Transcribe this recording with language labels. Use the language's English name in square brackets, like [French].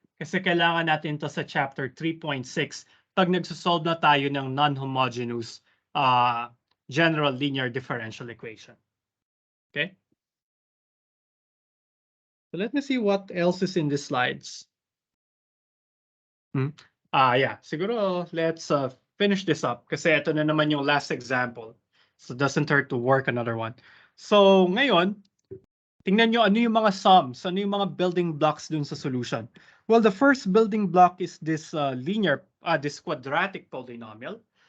[Filipino] Kasi kailangan natin to sa chapter 3.6 pag nagsosolve na tayo ng non-homogeneous general linear differential equation. Okay? [English] So let me see what else is in the slides. [Filipino] Yeah, siguro [English] let's finish this up [Filipino] kasi ito na naman yung last example. [English] So it doesn't hurt to work another one. [Filipino] So ngayon, tingnan nyo ano yung mga sums, ano yung mga building blocks dun sa solution. [English] Well, the first building block is this this quadratic polynomial.